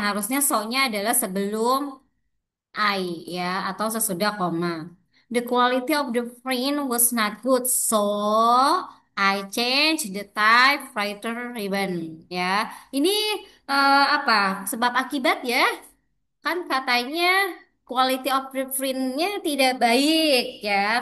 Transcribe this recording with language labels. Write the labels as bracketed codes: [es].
[id] Harusnya so-nya adalah sebelum I ya atau sesudah koma. [en] The quality of the print was not good, so I changed the typewriter ribbon ya. [id] Ini apa? Sebab akibat ya. Kan katanya quality of the print- nya tidak baik ya.